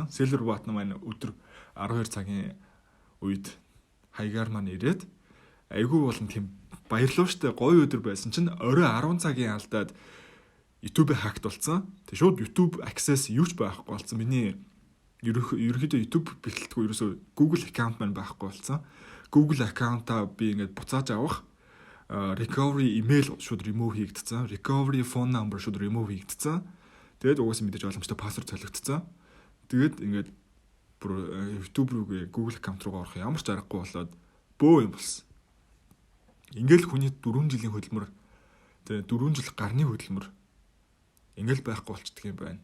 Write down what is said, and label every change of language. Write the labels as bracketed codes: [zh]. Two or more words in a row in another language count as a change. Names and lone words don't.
[en] Silver button [mn] маань өдөр 12 цагийн үед хаягаар маань ирээд айгүй болон тийм баярлалаа штэ гоё өдөр байсан чинь орой 10 цагийн алдаад YouTube-ийг хактуулсан. Тэг шууд YouTube access юуч байхгүй болсон. Миний ерөнхийдөө YouTube бэлтгэлгүй ерөөсөө Google account маань байхгүй болсон. Google account-аа би ингээд буцааж авах [en] recovery email [mn] шууд remove хийгдсэн. [en] Recovery phone number [mn] шууд remove хийгдсэн. Тэгээд угаасаа мэдээж боломжтой password солигдсон. Тэгээд ингээд YouTube рүү Google account руу орох ямар ч аргагүй болоод бөө юм болсон. Ингээл хүний 4 жилийн хөдөлмөр тэгээ 4 жил гарны хөдөлмөр ингээл байхгүй болчихдөг юм байна.